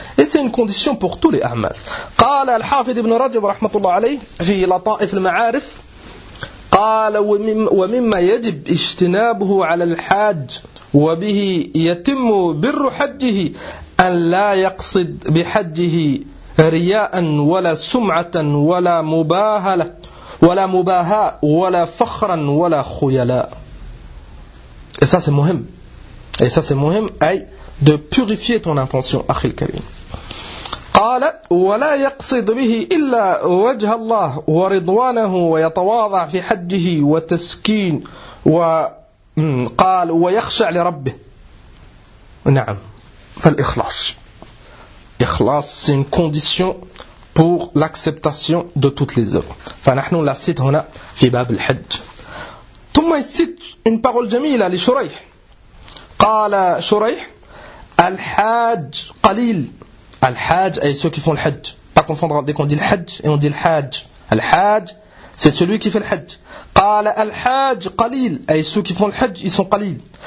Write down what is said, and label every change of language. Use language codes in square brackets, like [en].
[fr] Et c'est une condition pour tous les a'mal. [ar] Qala al-hafidh ibn Rajab rahmatullah alayh fi lata'if al-ma'arif qala wa mimma yajib ijtinabuhu 'ala al-hajj wa bihi yatimmu birru hajjihi an la yaqsid bihajjihi رياء ولا سمعة ولا مباهلة ولا مباهاة ولا فخرا ولا خيلاء. [fr] Et ça c'est [ar] مهم. [fr] Et ça c'est مهم أي de purifier ton intention [ar] أخي الكريم. قال ولا يقصد به إلا وجه الله ورضوانه ويتواضع في حجه وتسكين وقال ويخشع لربه. نعم فالإخلاص. [fr] Ikhlas, c'est une condition pour l'acceptation de toutes les œuvres. [ar] Fanahnu [fr] la cite [ar] هنا في باب الحج. [fr] ثم يسيت une parole jamila لشريح. [ar] قال شريح الحاج قليل. [fr] الحاج أي ceux qui font le حج. Pas confondre dès qu'on dit le حج et on dit le حاج. Le حاج c'est celui qui fait le حج. [ar] قال الحاج قليل [fr] أي ceux qui font le حج ils sont قليل.